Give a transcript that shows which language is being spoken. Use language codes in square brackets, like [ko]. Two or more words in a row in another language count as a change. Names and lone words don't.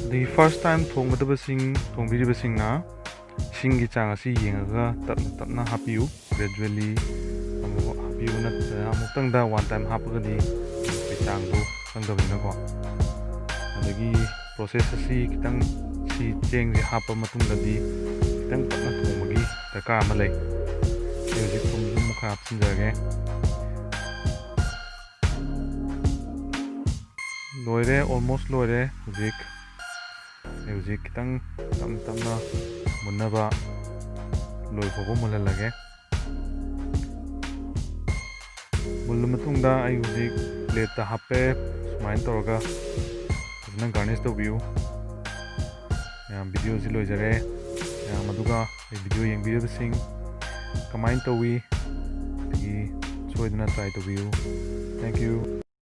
[en] first time [mni] thongbidabasingna isinggi chang asi yengaga tapna hapiu gradually hapiu amuktangda [en] one time [mni] hapagadi changdu kangdabina ko adagi process asi kitang si cheng ji hapa matungdadi kitang tapna thongbagi daka ama lei hojik thum mukha hapsinjage loire almost loire hojik kitang tamna munaba loi phogo mulalage मुल्ल मतुंगदा आई हुजिक प्लेट ता हापे स्माइन तोरगा फजना गार्निश तौबियु या वीडियो जि लोइजरे या मदुगा आई वीडियो येंबिरबसिंग कमाइन तौवी तगी सोइदना ट्राई तौबियु [en] thank you